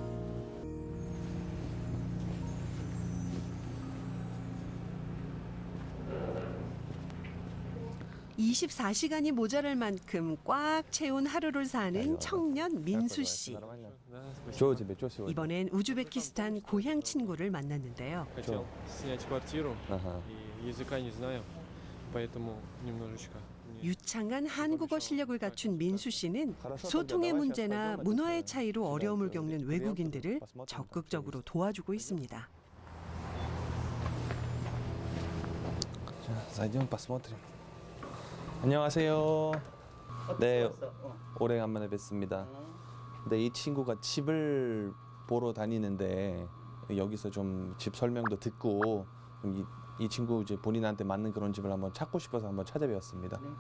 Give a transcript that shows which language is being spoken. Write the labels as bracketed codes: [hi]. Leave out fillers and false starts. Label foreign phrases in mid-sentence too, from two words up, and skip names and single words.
[ko] 24시간이 모자랄 만큼 꽉 채운 하루를 사는 청년 민수 씨. 이번엔 우즈베키스탄 고향 친구를 만났는데요. [ru] Хотел снять квартиру и языка не знаю, поэтому немножечко. [ko] 유창한 한국어 실력을 갖춘 민수 씨는 소통의 문제나 문화의 차이로 어려움을 겪는 외국인들을 적극적으로 도와주고 있습니다. 자, [ru] зайдем посмотрим. [ko] 안녕하세요. 네, 오래간만에 뵙습니다. 근데 이 친구가 집을 보러 다니는데 여기서 좀 집 설명도 듣고 이 친구 이제 본인한테 맞는 그런 집을 한번 찾고 싶어서 한번 찾아뵈었습니다.